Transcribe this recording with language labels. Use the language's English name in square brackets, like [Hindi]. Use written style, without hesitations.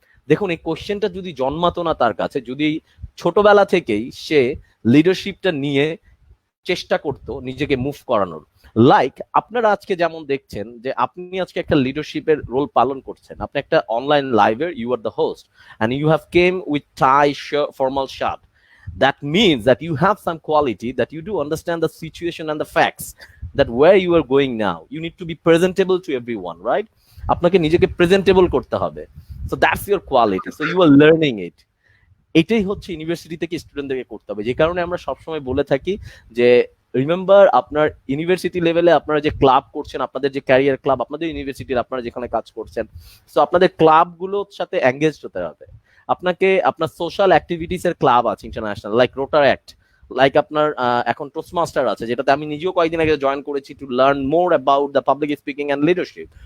[Bangla] দেখুন এই কোশ্চেনটা যদি জন্মাতো না তার কাছে, যদি ছোটবেলা থেকেই সে লিডারশিপটা নিয়ে চেষ্টা করতো নিজেকে মুভ করানোর, লাইক আপনারা আজকে যেমন দেখছেন যে আপনি আজকে একটা লিডারশিপের রোল পালন করছেন, আপনি একটা অনলাইন লাইভের [English] You are the host and you have came with tie formal shirt, that means that you have some quality, that you do understand the situation and the facts, that where you are going now you need to be presentable to everyone, right? [Bangla] আপনাকে নিজেকে presentable করতে হবে। [English] so that's your quality, so you are learning it। [Bangla] এটাই হচ্ছে university থেকে স্টুডেন্টদেরকে করতে হবে। যে কারণে আমরা সবসময় বলে থাকি যে রিমেম্বার আপনার ইউনিভার্সিটি লেভেলে আপনারা যে ক্লাব করছেন, আপনাদের যে ক্যারিয়ার ক্লাব, আপনাদের ইউনিভার্সিটির আপনারা যেখানে কাজ করছেন, সো আপনাদের ক্লাবগুলোর সাথে এঙ্গেজ হতে হবে। আপনাকে আপনার সোশ্যাল অ্যাক্টিভিটিস এর ক্লাব আছে ইন্টারন্যাশনাল, লাইক রোটার অ্যাক্ট, লাইক আপনার এখন টোস্টমাস্টার আছে, যেটাতে আমি নিজেও কয়েকদিন আগে জয়েন করেছি [English] To learn more about the public speaking and leadership.